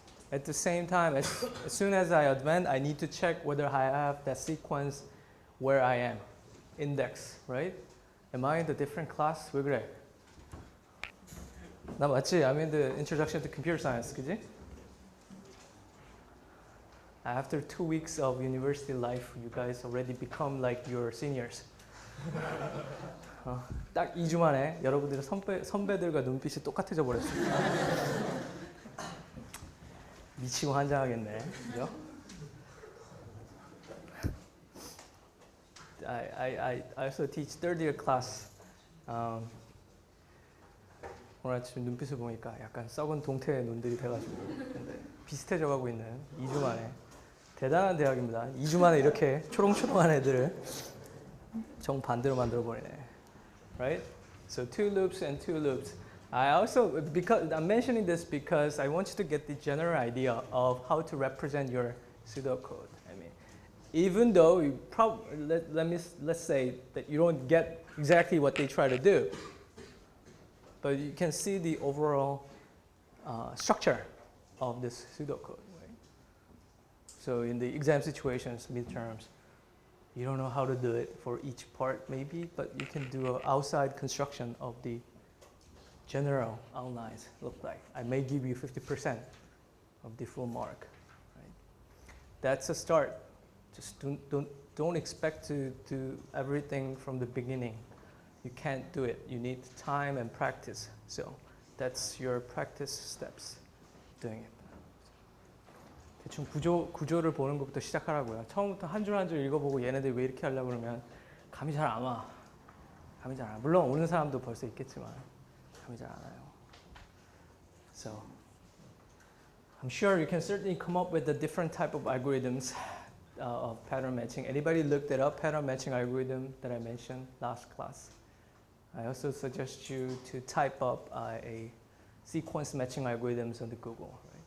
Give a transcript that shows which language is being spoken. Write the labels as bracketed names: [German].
[English] At the same time, as soon as I advance, I need to check whether I have that sequence where I am. Index, right? Am I in the different class? [Korean] 왜 그래? 나 맞지? [English] I'm in the introduction to computer science, [Korean] 그지? [English] After 2 weeks of university life, you guys already become like your seniors. [Korean] 딱 2주 만에 여러분들의 선배들과 눈빛이 똑같아져 버렸어요. 미치고 환장하겠네. 그죠? [English] I also teach third year class. [Korean] 오늘 아침 눈빛을 보니까 약간 썩은 동태의 눈들이 돼가지고 비슷해져 가고 있는 2주 만에 대단한 대학입니다. 2주 만에 이렇게 초롱초롱한 애들을 정반대로 만들어 버리네. [English] Right? So 2 loops and 2 loops. I also, because I'm mentioning this because I want you to get the general idea of how to represent your pseudocode. I mean, even though you let's say that you don't get exactly what they try to do, but you can see the overall structure of this pseudocode. Right? So in the exam situations, midterms, you don't know how to do it for each part maybe, but you can do an outside construction of the general outlines look like. I may give you 50% of the full mark. Right? That's a start. Just don't expect to do everything from the beginning. You can't do it. You need time and practice. So that's your practice steps doing it. [Korean] 대충 구조를 보는 것부터 시작하라고요. 처음부터 한 줄 한 줄 읽어보고 얘네들 왜 이렇게 하려고 그러면 감이 잘 안 와. 감이 잘 안 와. 물론 오는 사람도 벌써 있겠지만 감이 잘 안 와요. [English] So I'm sure you can certainly come up with the different type of algorithms of pattern matching. Anybody looked it up, pattern matching algorithm that I mentioned last class? I also suggest you to type up a sequence matching algorithms on the Google.